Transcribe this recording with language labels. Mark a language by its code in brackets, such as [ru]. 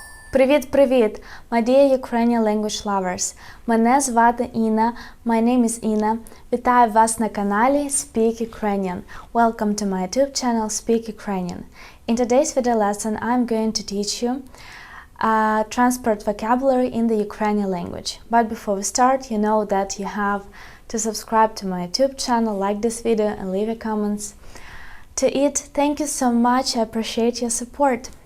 [uk] Привіт-привіт, [en] my dear Ukrainian language lovers. [uk] Мене звати Інна. [en] My name is Інна. [uk] Вітаю вас на каналі Speak Ukrainian. [en] Welcome to my YouTube channel Speak Ukrainian. In today's video lesson, I'm going to teach you transport vocabulary in the Ukrainian language. But before we start, you know that you have to subscribe to my YouTube channel, like this video and leave your comments. To it, thank you so much. I appreciate your support.